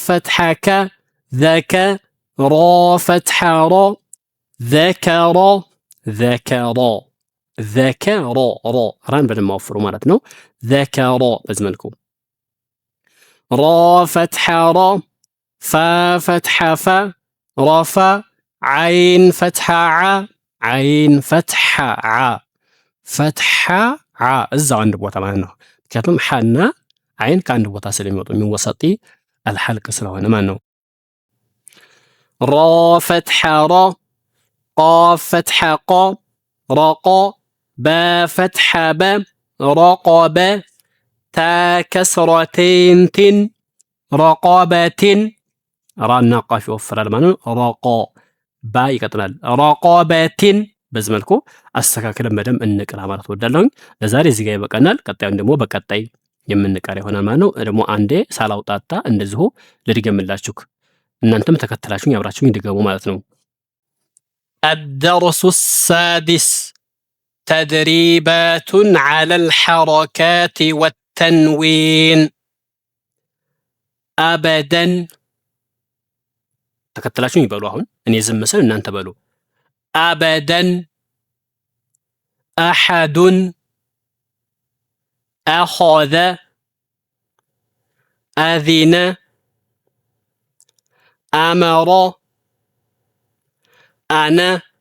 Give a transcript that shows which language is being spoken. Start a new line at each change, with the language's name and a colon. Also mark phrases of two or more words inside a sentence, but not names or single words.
Arabic: فتحة ك ذك را فتحة را ذكر ذكر ذكر را ران በደንብ
Amharic: አወፍሩ ማለት ነው። ዘከሮ በዚህ መልኩ
Arabic: را فتحة را فا فتحة فا را فا عين فتحة ع
Amharic: عين فتحة ع فتحة ع እዛው አንድ ቦታ ማለት ነው። ምክንያቱም ሐና አይን ከአንድ ቦታ ስለሚወጡ የሚወሰጢ አልሐልቅ ስለሆነ ማለት ነው።
Arabic: را فتحة را قاف فتحة قا رقا با فتحة ب رقب تا كسرتين تين رقبةٍ
Amharic: ራና ቃፍ ይወፍራል ማለት ነው። ረቃ ባ ይቀጥላል። ረቃበቲን በዚህ መልኩ አስተካክለን በደንብ እንቅራ ማለት ወዳለሁኝ። ለዛሬ እዚህ ጋር ይበቃናል። ቀጣዩን ደግሞ በቀጣይ የምንቀር ይሆናል ማለት ነው። ደግሞ አንዴ ሳላውጣጣ እንደዚሁ ልድገምላችሁ፣ እናንተም ተከተላችሁኝ አብራችሁኝ ድገሙ ማለት ነው።
Arabic: الدرس السادس تدريبات على الحركات والتنوين
Amharic: أبدا ተከተላችሁኝ ይበሉ። አሁን እኔ ዝም ስል እናንተ በሉ።
Arabic: أبدا أحد أخذ أذن أمر أنا